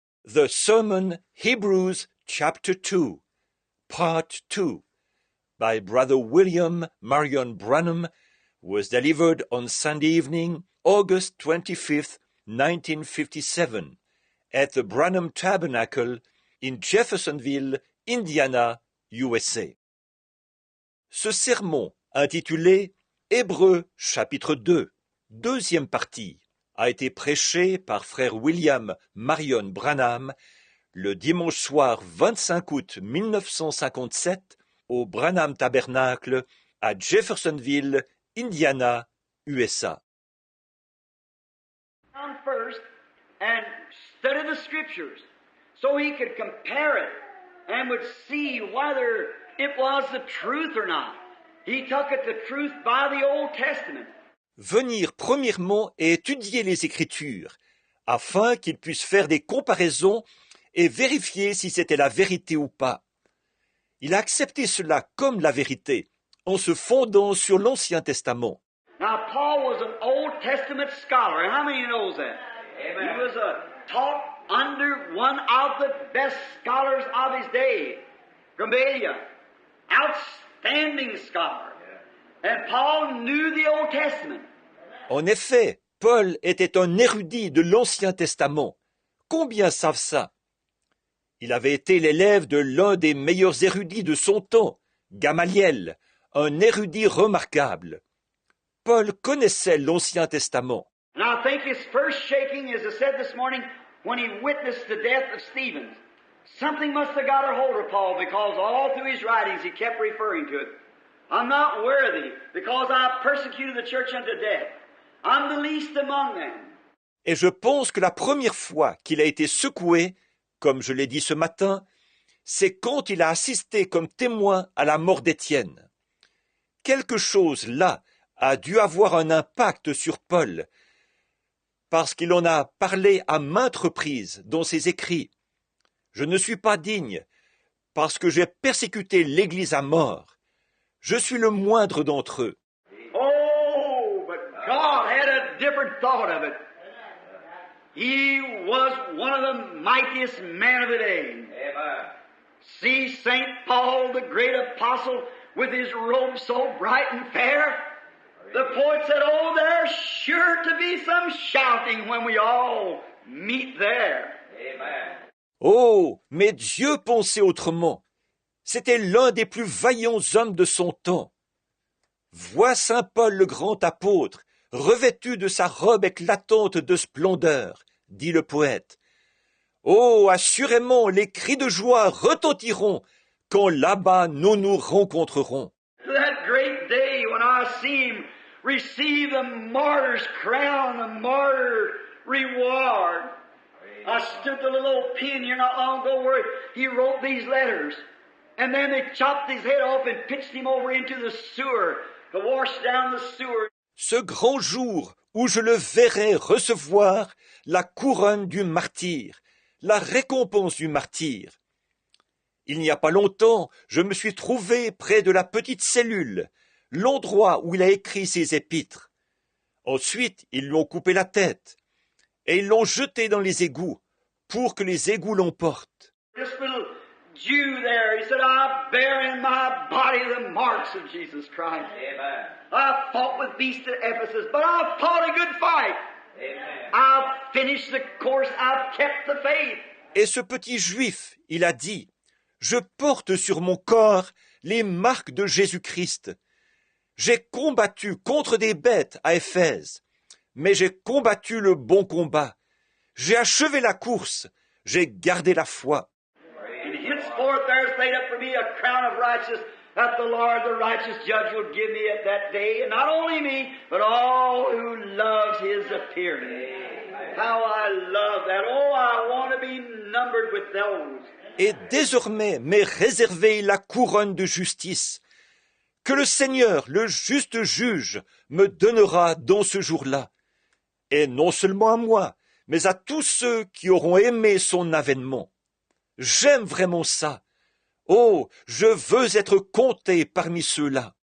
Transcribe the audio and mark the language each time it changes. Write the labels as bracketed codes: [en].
[en] The Sermon Hebrews chapter 2, part 2, by Brother William Marion Branham, was delivered on Sunday evening, August 25th, 1957, at the Branham Tabernacle in Jeffersonville, Indiana, USA. [fr] Ce sermon, intitulé Hébreux chapitre 2, deuxième partie, a été prêché par frère William Marion Branham le dimanche soir 25 août 1957 au Branham Tabernacle à Jeffersonville, Indiana, USA. [en] First and study the scriptures so he could compare it and would see whether it was the truth or not. He took it the truth by the Old Testament. [fr] Venir premièrement et étudier les Écritures, afin qu'il puisse faire des comparaisons et vérifier si c'était la vérité ou pas. Il a accepté cela comme la vérité, en se fondant sur l'Ancien Testament. [en] Now, Paul was an Old Testament scholar. How many knows that? Amen. He was taught under one of the best scholars of his day, Gamaliel, outstanding scholar. And Paul knew the Old Testament. [fr] En effet, Paul était un érudit de l'Ancien Testament. Combien savent ça? Il avait été l'élève de l'un des meilleurs érudits de son temps, Gamaliel, un érudit remarquable. Paul connaissait l'Ancien Testament. [en] And I think his first shaking, as I said this morning, when he witnessed the death of Stephen, something must have got a hold of Paul because all through his writings he kept referring to it. I'm not worthy because I persecuted the church unto death. I'm the least among them. [fr] Et je pense que la première fois qu'il a été secoué, comme je l'ai dit ce matin, c'est quand il a assisté comme témoin à la mort d'Étienne. Quelque chose là a dû avoir un impact sur Paul, parce qu'il en a parlé à maintes reprises dans ses écrits. Je ne suis pas digne, parce que j'ai persécuté l'Église à mort. Je suis le moindre d'entre eux. [en] Oh, but God had a different thought of it. He was one of the mightiest men of the day. Amen. See St. Paul, the great apostle, with his robe so bright and fair. The poet said, oh, there's sure to be some shouting when we all meet there. Amen. [fr] Oh, mais Dieu pensait autrement. C'était l'un des plus vaillants hommes de son temps. Vois saint Paul le grand apôtre, revêtu de sa robe éclatante de splendeur, dit le poète. Oh, assurément, les cris de joie retentiront quand là-bas nous nous rencontrerons. [en] That great day when I see him receive the martyr's crown, the martyr reward. I stood the little old pen here not long ago where he wrote these letters. And then they chopped his head off and pitched him over into the sewer to wash down the sewer. [fr] Ce grand jour où je le verrai recevoir la couronne du martyr, la récompense du martyr. Il n'y a pas longtemps, je me suis trouvé près de la petite cellule, l'endroit où il a écrit ses épîtres. Ensuite, ils lui ont coupé la tête et ils l'ont jeté dans les égouts pour que les égouts l'emportent. [en] This little Jew there, he said, I bear in my body the marks of Jesus Christ. Amen. I fought with beasts at Ephesus, but I fought a good fight. Amen. I've finished the course, I've kept the faith. [fr] Et ce petit juif, il a dit, je porte sur mon corps les marques de Jésus-Christ. J'ai combattu contre des bêtes à Éphèse, mais j'ai combattu le bon combat. J'ai achevé la course, j'ai gardé la foi. [en] And henceforth there's laid up for me a crown of righteousness that the Lord, the righteous judge, will give me at that day, and not only me, but all who loves his appearing. How I love that. Oh, I want to be numbered with those. [fr] Et désormais m'est réservée la couronne de justice, que le Seigneur, le juste juge, me donnera dans ce jour-là. Et non seulement à moi, mais à tous ceux qui auront aimé son avènement. J'aime vraiment ça. Oh, je veux être compté parmi ceux-là.